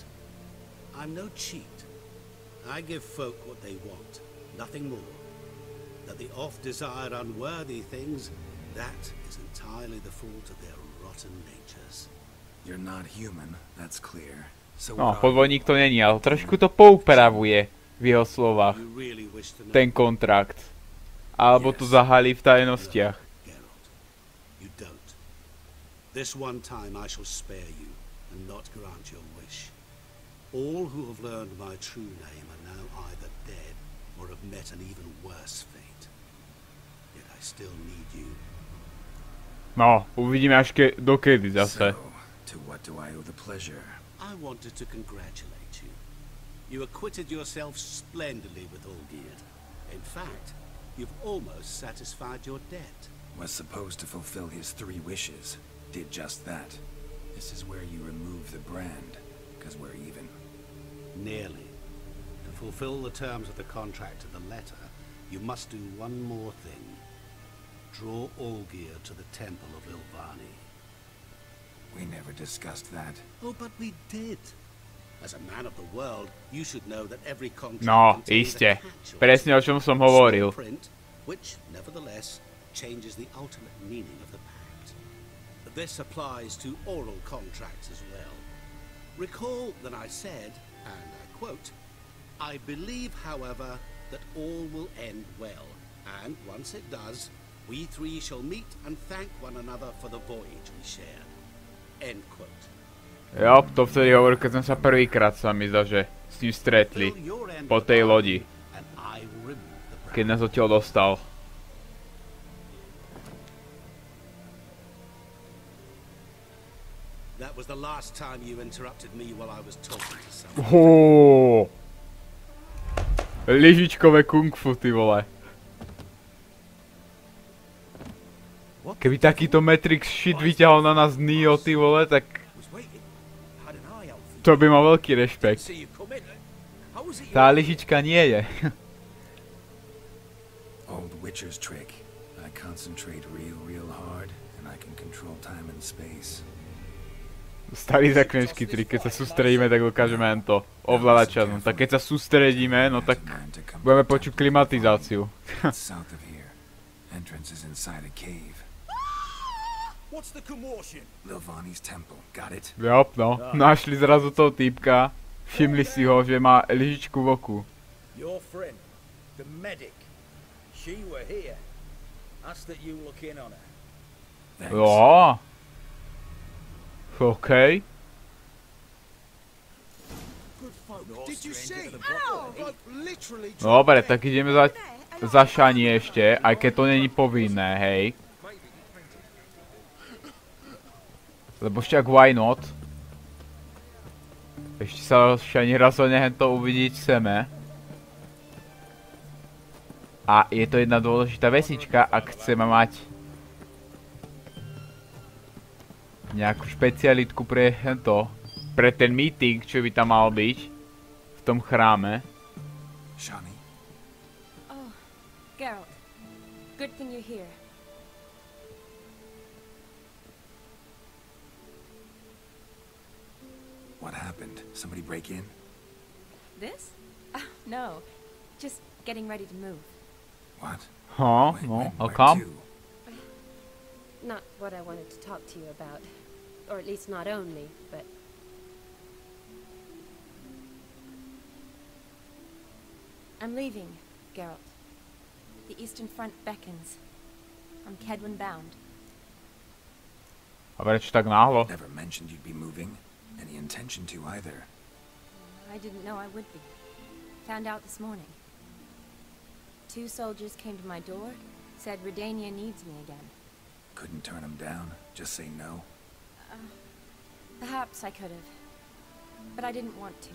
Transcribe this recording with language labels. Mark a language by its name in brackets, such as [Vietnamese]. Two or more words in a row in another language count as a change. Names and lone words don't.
[English] I'm no cheat. I give folk what they want, nothing more. That they oft desire unworthy things, that is entirely the fault of their rotten natures. You're not human, that's clear. [Slovak] No, podvodník to není, ale trošku to poupravuje v jeho slovách. Ten kontrakt. Alebo to zahalí v tajnostiach. [English] You don't. This one time I shall spare you and not grant your wish. All who have learned my true name are now either dead or have met an even worse fate. Yet I still need you. [Slovak] No, uvidíme až dokedy zase. [English] To what do I owe the pleasure? I wanted to congratulate you. You acquitted yourself splendidly with Olgierd. In fact, you've almost satisfied your debt. Was supposed to fulfill his 3 wishes. Did just that. This is where you remove the brand, because we're even. Nearly. To fulfill the terms of the contract to the letter, you must do one more thing. Draw Olgierd to the temple of Ilvani. We never discussed that. Oh, but we did. As a man of the world, you should know that every contract contains [Slovak] iste. [English] a catch or [Slovak] Presne o čom som hovoril. [English] print, which, nevertheless, changes the ultimate meaning of the pact. This applies to oral contracts as well. Recall that I said, and I quote, I believe, however, that all will end well, and once it does, we 3 shall meet and thank one another for the voyage we shared. End quote. [Slovak] Jo, to vtedy hovoril, keď sme sa prvýkrát sa mi zdá, že s ním stretli po tej lodi. Keď nás odtiaľ dostal. [English] was the last time you interrupted me while I was talking to someone. [Slovak] Lyžičkové kung fu, ty vole. Keby takýto Matrix shit vyťahol na nás Neo, ty vole, tak... To by mal veľký rešpekt. Tá lyžička nie je. [English] Old Witcher's trick. I concentrate real hard and I can control time and space. [Slovak] Starý zaklínačský trik, keď sa sústredíme, tak dokážeme len to ovládať čas. No tak keď sa sústredíme, no tak budeme počuť klimatizáciu. [English] South of here. Entrance is inside a cave. What's the commotion? Lilvani's temple. Got it? [Slovak] Jop, no. Našli zrazu toho týpka. Všimli si ho, že má lyžičku v oku. [English] Your friend, the medic. She were here. Ask that you look in on her. Thanks. [Slovak] Jo. OK. [English] Did you see? [Slovak] Dobre, tak ideme za Shani ešte, aj keď to není povinné, hej. Lebo však [English] why not? [Slovak] Ešte sa Shani rozhodne hento uvidieť chceme. A je to jedna dôležitá vecička, ak chceme mať nejakú špecialitku pre hento, pre ten meeting, čo by tam mal byť v tom chráme. Shani. [English] Oh, Geralt. Good thing you're here. What happened? Somebody break in? This? No. Just getting ready to move. What? Huh? No, how come? Not what I wanted to talk to you about. Or at least not only, but... I'm leaving, Geralt. The Eastern Front beckons. I'm Kedwin bound. [Slovak] A prečo tak náhlo? [English] Never mentioned you'd be moving. Any intention to either. I didn't know I would be. Found out this morning. 2 soldiers came to my door, said Redania needs me again. Couldn't turn him down? Just say no? Perhaps I could have. But I didn't want to.